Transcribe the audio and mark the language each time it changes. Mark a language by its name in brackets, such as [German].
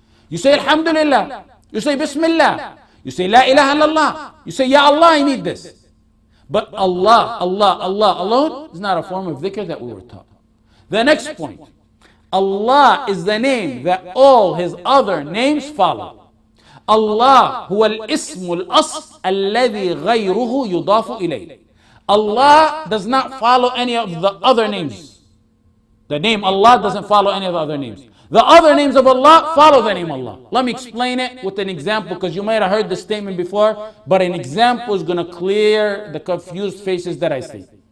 [English] You say Alhamdulillah. You say Bismillah. You say La ilaha illallah. You say Ya Allah, I need this. But Allah, Allah, Allah alone is not a form of dhikr that we were taught. The next point. Allah is the name that all his other names follow. [Arabic] Allah هو الاسم الأصل الذي غيره يضاف إليه. [English] Allah does not follow any of the other names. The name Allah doesn't follow any of the other names. The other names of Allah follow the name Allah. Let me explain it with an example because you might have heard this statement before, but an example is going to clear the confused faces that I see.